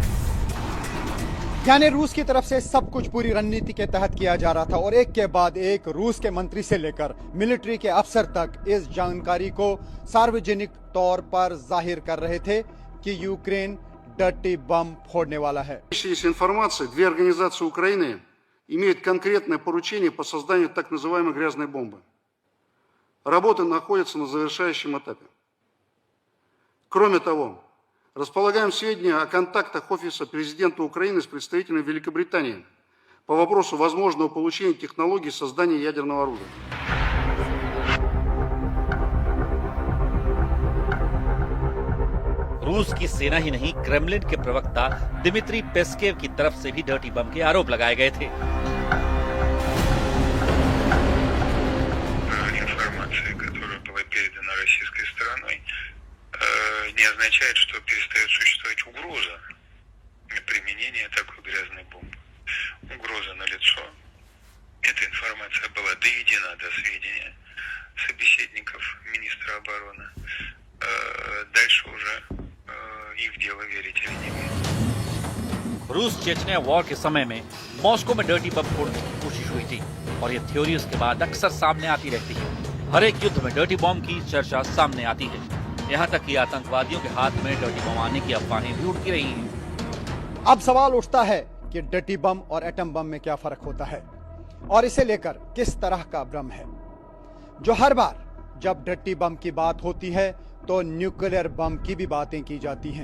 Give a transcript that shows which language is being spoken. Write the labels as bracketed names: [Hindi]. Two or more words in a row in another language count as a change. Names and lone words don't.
[Hindi] यानी रूस की तरफ से सब कुछ पूरी रणनीति के तहत किया जा रहा था और एक के बाद एक रूस के मंत्री से लेकर मिलिट्री के अफसर तक इस जानकारी को सार्वजनिक तौर पर जाहिर कर रहे थे कि यूक्रेन [English] dirty bomb [Hindi] फोड़ने वाला है। [Russian] Из информации, две организации Украины имеют конкретное поручение по созданию так называемой грязной бомбы. Работа находится на завершающем этапе. Кроме того, располагаем сведения о контактах Офиса президента Украины с представителями Великобритании по вопросу возможного получения технологий создания ядерного оружия. [Hindi] रूस की सेना ही नहीं, क्रेमलिन के प्रवक्ता दिमित्री पेस्केव की तरफ से भी [English] dirty bomb [Hindi] के आरोप लगाए गए थे। [Russian] Информация, которая была передана российской стороной, не означает, что перестает существовать угроза применения такой грязной бомбы. Угроза налицо. Эта информация была доведена до сведения собеседников министра обороны. Дальше уже их дело верить или не верить। [Hindi] रूस चेचनिया वॉर के समय में मॉस्को में [English] dirty bomb [Hindi] फोड़ने की कोशिश हुई थी और ये थ्योरी उसके बाद अक्सर सामने आती रहती है। हर एक युद्ध में [English] dirty bomb [Hindi] की चर्चा सामने आती है। यहाँ तक कि आतंकवादियों के हाथ में [English] dirty bomb [Hindi] आने की अफवाहें भी उड़ती रही हैं। अब सवाल उठता है कि [English] dirty bomb [Hindi] और [English] atom bomb [Hindi] में क्या फर्क होता है और इसे लेकर किस तरह का भ्रम है, जो हर बार जब [English] dirty bomb [Hindi] की बात होती है तो [English] nuclear bomb [Hindi] की भी बातें की जाती हैं।